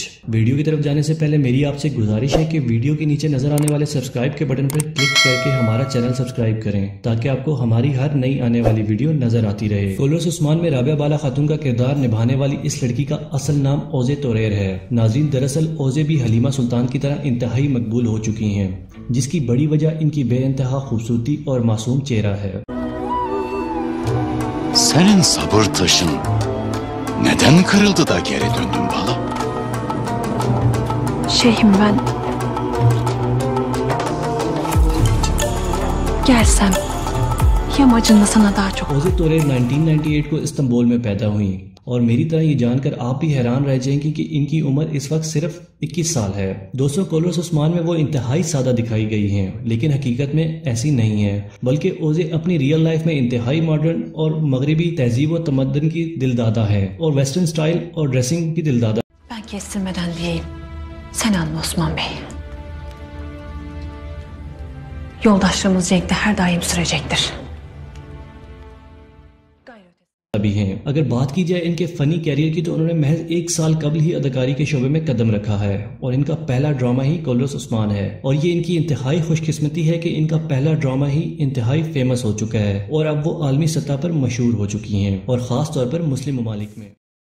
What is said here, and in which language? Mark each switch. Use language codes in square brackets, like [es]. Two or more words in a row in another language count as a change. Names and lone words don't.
[ur] ویڈیو کی طرف جانے سے پہلے میری آپ سے گزارش ہے کہ ویڈیو کے نیچے نظر آنے والے سبسکرائب کے بٹن پر کلک کر کے ہمارا چینل سبسکرائب کریں تاکہ آپ کو ہماری ہر نئی آنے والی ویڈیو نظر آتی رہے. کورولش عثمان میں رابعہ بالا خاتون کا کردار نبھانے والی اس لڑکی کا اصل نام اوجے تورر ہے. ناظرین، دراصل اوجے بھی حلیمہ سلطان کی طرح انتہائی مقبول ہو چکی ہیں، جس کی بڑی وجہ ان کی بے انتہا خوبصورتی اور معصوم چہرہ ہے. [tr] Senin sabır taşın neden kırıldı da geri döndün bala? Şeyhim, ben gelsem yamacında sana daha çok... [ur] اوجے تورر 1998 کو استنبول میں پیدا ہوئی اور میری طرح یہ جان کر آپ بھی حیران رہ جائیں گے کہ ان کی عمر اس وقت صرف 21 سال ہے. دوستوں، کورولش عثمان میں وہ انتہائی سادہ دکھائی گئی ہیں، لیکن حقیقت میں ایسی نہیں ہے، بلکہ اوجے اپنی [en] real life [ur] میں انتہائی ماڈرن اور مغربی تہذیب و تمدن کی دلدادہ ہے اور [en] western style [ur] اور ڈریسنگ کی دلدادہ. [tr] Ben kestirmeden diyeyim. Sen anla Osman Bey. Yoldaşlığımız cenkte her daim sürecektir. [ur] بھی ہیں. اگر بات کی جائے ان کے فنی کیریئر کی تو انہوں نے محض 1 سال قبل ہی اداکاری کے شعبے میں قدم رکھا ہے اور ان کا پہلا ڈرامہ ہی کورولش عثمان ہے اور یہ ان کی انتہائی خوش قسمتی ہے کہ ان کا پہلا ڈرامہ ہی انتہائی فیمس ہو چکا ہے اور اب وہ عالمی سطح پر مشہور ہو چکی ہیں اور خاص طور پر مسلم ممالک میں.